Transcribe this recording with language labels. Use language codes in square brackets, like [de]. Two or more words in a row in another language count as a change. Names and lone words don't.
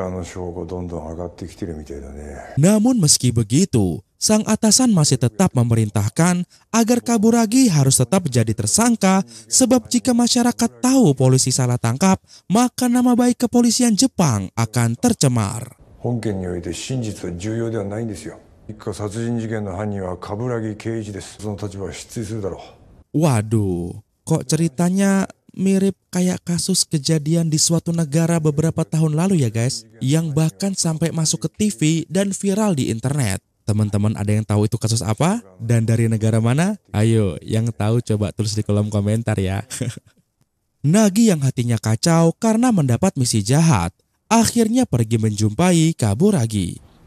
[id] Namun meski begitu, sang atasan masih tetap memerintahkan agar Kaburagi harus tetap jadi tersangka, sebab jika masyarakat tahu polisi salah tangkap, maka nama baik kepolisian Jepang akan tercemar. [ja] 本件において真実は重要ではないんですよ。一家殺人事件の犯人は冠城圭一です。その立場は失墜するだろう。 [id] Waduh, kok ceritanya mirip kayak kasus kejadian di suatu negara beberapa tahun lalu ya guys, yang bahkan sampai masuk ke TV dan viral di internet. Teman-teman ada yang tahu itu kasus apa? Dan dari negara mana? Ayo, yang tahu coba tulis di kolom komentar ya. Nagi yang hatinya kacau karena mendapat misi jahat, akhirnya pergi menjumpai Kaburagi.